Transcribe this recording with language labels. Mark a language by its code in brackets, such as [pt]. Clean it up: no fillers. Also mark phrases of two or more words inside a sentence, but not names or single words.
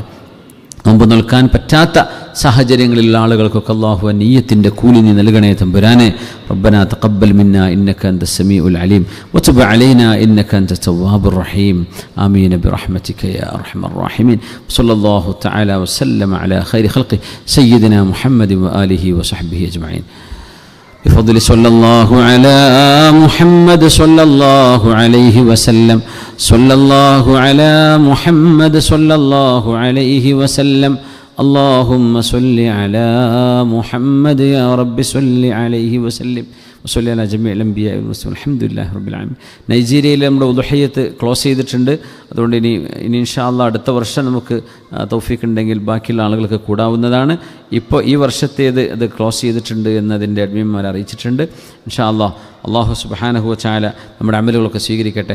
[ml] നോമ്പ് നിൽക്കാൻ പറ്റാത്ത സാഹചര്യങ്ങളിലുള്ള ആളുകൾക്കൊക്കെ അല്ലാഹു നിയ്യത്തിൻ്റെ കൂലി നീ നൽകണേ തമ്പുരാനെ. [ar] ربنا تقبل منا إنك أنت السميع العليم وتب علينا إنك أنت التواب الرحيم. آمين برحمتك يا أرحم الراحمين. صلى الله تعالى وسلم على خير خلق سيدنا محمد وآله وصحبه أجمعين. بفضل صلى الله على محمد صلى الله عليه وسلم. صلى الله على محمد صلى الله عليه وسلم. اللهم صل على محمد يا رب صل عليه وسلم. وصلي على جميع الأنبياء والمرسلين. الحمد لله رب العالمين. [ml] നൈജീരിയയിൽ നമ്മുടെ ഉദ്ഹിയ്യത്ത് ക്ലോസ് ചെയ്തിട്ടുണ്ട്. അതുകൊണ്ട് ഇനി [ar] إن شاء الله [ml] അടുത്ത വർഷം നമുക്ക് തൗഫീഖ് ഉണ്ടെങ്കിൽ ബാക്കിയുള്ള ആളുകൾക്ക് കൂടാവുന്നതാണ്. ഇപ്പോൾ ഈ വർഷത്തേത് അത് ക്ലോസ് ചെയ്തിട്ടുണ്ട് എന്നതിൻ്റെ അഡ്മിന്മാർ അറിയിച്ചിട്ടുണ്ട്. [ar] إن شاء الله الله سبحانه وتعالى [ml] നമ്മുടെ അമലുകളൊക്കെ സ്വീകരിക്കട്ടെ.